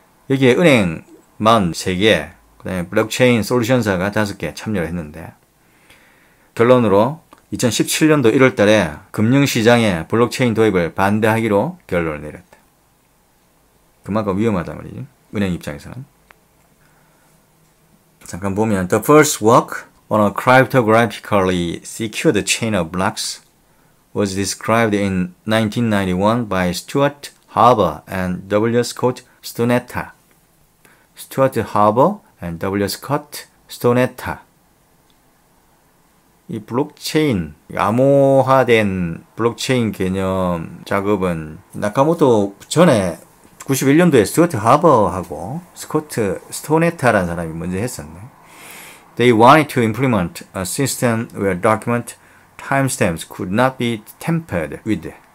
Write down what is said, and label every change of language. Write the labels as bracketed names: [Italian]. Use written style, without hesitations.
[Korean] 여기에 은행 43개, 그 다음에 블록체인 솔루션사가 5개 참여를 했는데 결론으로 2017년도 1월 달에 금융시장에 블록체인 도입을 반대하기로 결론을 내렸다. 그만큼 위험하단 말이지, 은행 입장에서는. 잠깐 보면 [English] The first work on a cryptographically secured chain of blocks was described in 1991 by Stuart Haber and W. Scott Stonetta. Stuart Haber and W. Scott Stonetta. [Korean] 이 블록체인, 암호화된 블록체인 개념 작업은 나카모토 전에 91년도에 스튜어트 하버하고 스코트 스토네타라는 사람이 먼저 했었네. [English] They wanted to implement a system where document timestamps could not be tampered with.